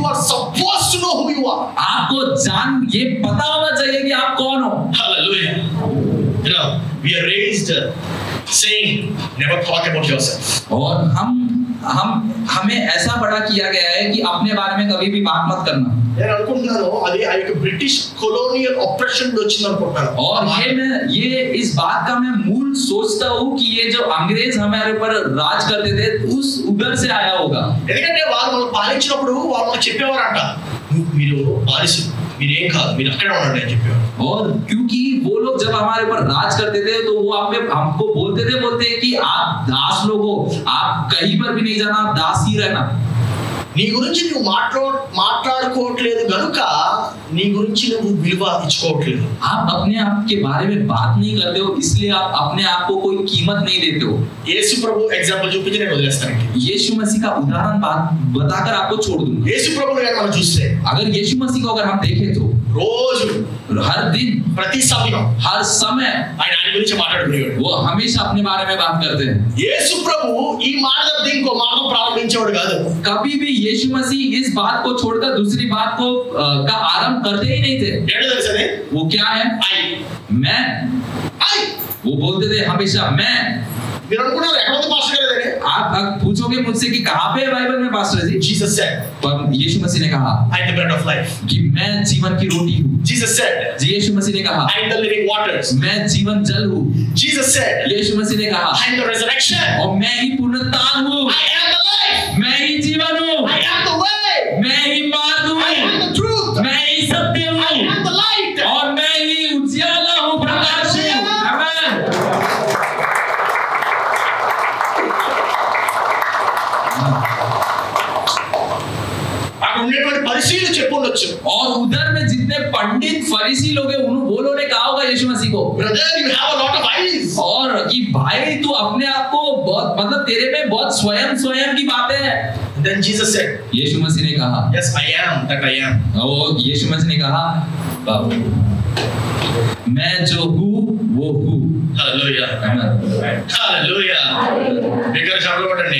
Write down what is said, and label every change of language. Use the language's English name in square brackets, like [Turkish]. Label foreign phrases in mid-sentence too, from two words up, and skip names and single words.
[English] You are supposed to know who you are। [Hindi] आपको ये पता होना चाहिए कि आप कौन हो। [English] Hallelujah। You know, we are raised saying never talk about yourself। [Hindi] और हमें ऐसा बड़ा किया गया है कि अपने बारे में कभी भी बात मत करना। [Telugu] నేను అనుకుంటున్నాను అది ఆ యొక్క [English] British colonial operation [Telugu] లో వచ్చింది అనుకుంటున్నాను। [Hindi] और ये इस बात का मैं मूल सोचता हूँ कि ये जो अंग्रेज हमारे ऊपर राज करते थे उस उधर से आया होगा। [Telugu] ఎందుకంటే వాళ్ళు మనం పాలించినప్పుడు వాళ్ళు మనకు చెప్పేవారంట, మీరు బానిసలు, మీరు ఏం కాదు, మీరు అక్కడే ఉండండి అని చెప్పేవారు। [Hindi] और क्योंकि वो लोग जब हमारे ऊपर राज करते थे तो वो हमको बोलते कि आप दास लोग हो, आप कहीं पर भी नहीं जाना, आप दास ही रहना। [Telugu] నీ గురించి నువ్వు మాట్లాడుకోవట్లేదు గనుక నీ గురించి నువ్వు విలువ ఇచ్చుకోవట్లేదు। [Hindi] आप अपने आप के बारे में बात नहीं करते हो इसलिए आप अपने आप को कोई कीमत नहीं देते हो। [Telugu] యేసు ప్రభు ఎగ్జాంపుల్ చూపించి నేను వదిలేస్తాను। [Hindi] यीशु मसीह का उदाहरण बताकर आपको छोड़ दूंगा। [Telugu] యేసు ప్రభుని గాని మనం చూస్తే, [Hindi] अगर यीशु मसीह को अगर हम देखें तो [Telugu] రోజు [Hindi] हर दिन [Telugu] ప్రతి సమయం [Hindi] हर समय [Telugu] ఆయన గురించి మాట్లాడుకునేవాడు। [Hindi] वो हमेशा अपने बारे में बात करते हैं। [Telugu] యేసు ప్రభు ఈ మాట తప్ప ఇంకో మాట ప్రారంభించేవాడు కాదు। [Hindi] कभी भी यीशु मसीह इस बात को छोड़कर दूसरी बात को का आरंभ करते ही नहीं थे। [Telugu] ఏంటో తెలుసనే? [Hindi] वो क्या है? [Telugu] ఐ [Hindi] मैं। [Telugu] ఐ [Hindi] वो बोलते थे हमेशा मैं। [Telugu] మీరు అనుకున్నారు ఎక్కడ ఉంది పాస్టర్ గారు అదే? [Hindi] आप पूछोगे मुझसे कि कहाँ पे है बाइबल में पास्टर जी? [English] Jesus said, [Hindi] पर यीशु मसीह ने कहा [English] I am the bread of life. [Hindi] कि मैं जीवन की रोटी हूँ। [English] Jesus said, [Hindi] यीशु मसीह ने कहा [English] I am the living waters. [Hindi] मैं जीवन जल हूँ। [English] Jesus said, [Hindi] यीशु मसीह ने कहा [English] I am the resurrection. [Hindi] और मैं ही पुनरुत्थान हूँ। [English] I am the life. [Hindi] मैं ही जीवन हूँ। [English] I am the way. [Hindi] मैं ही मार्ग हूँ। [English] I am the truth. [Hindi] मैं ही सत्य [English] I [Hindi] हूँ [English] am the light. [Hindi] और मैं ही उजियाला हूँ, प्रकाश हूँ। आमीन। [Telugu] అక్కడ ఉండేటువంటి పరిశీలు చెప్పుండొచ్చు. [Hindi] और उधर में जितने पंडित फरीसी लोग हैं वो लोगों ने कहा होगा यीशु मसीह को, [English] Brother, you have a lot of eyes. [Hindi] और कि भाई तू अपने आप को बहुत मतलब तेरे में बहुत स्वयं की बातें है। [English] Then Jesus said, [Hindi] यीशु मसीह ने कहा [English] Yes, I am that I am. [Hindi] और यीशु मसीह ने कहा मैं जो हूँ वो हूँ। Hallelujah. Hallelujah. बिगर शब्द पढ़ने.